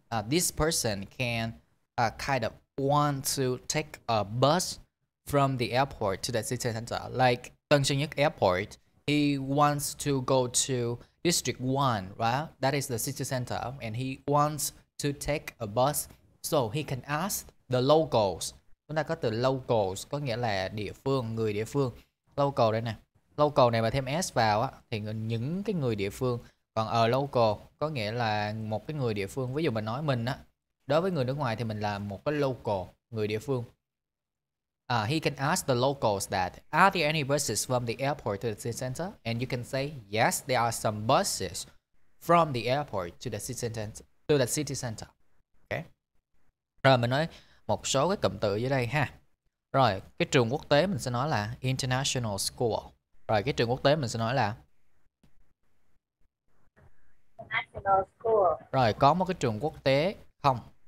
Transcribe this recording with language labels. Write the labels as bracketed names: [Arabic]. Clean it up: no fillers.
[English] This person can kind of want to take a bus from the airport to the city center. Like Tân Sơn Nhất Airport, he wants to go to District 1, right? That is the city center, and he wants to take a bus. So he can ask the locals. [Vietnamese] Chúng ta có từ locals, có nghĩa là địa phương, người địa phương. Local đây nè. Local này mà thêm S vào á, thì những cái người địa phương. Còn ở local có nghĩa là một cái người địa phương. Ví dụ mình nói mình á, đối với người nước ngoài thì mình là một cái local, người địa phương. [English] He can ask the locals that, are there any buses from the airport to the city center? And you can say, yes, there are some buses from the airport to the city center. Okay. [Vietnamese] Rồi mình nói một số cái cụm từ dưới đây ha. Rồi, cái trường quốc tế mình sẽ nói là international school. Rồi, cái trường quốc tế mình sẽ nói là [English] International school. [Vietnamese] Rồi, có một cái trường quốc tế không?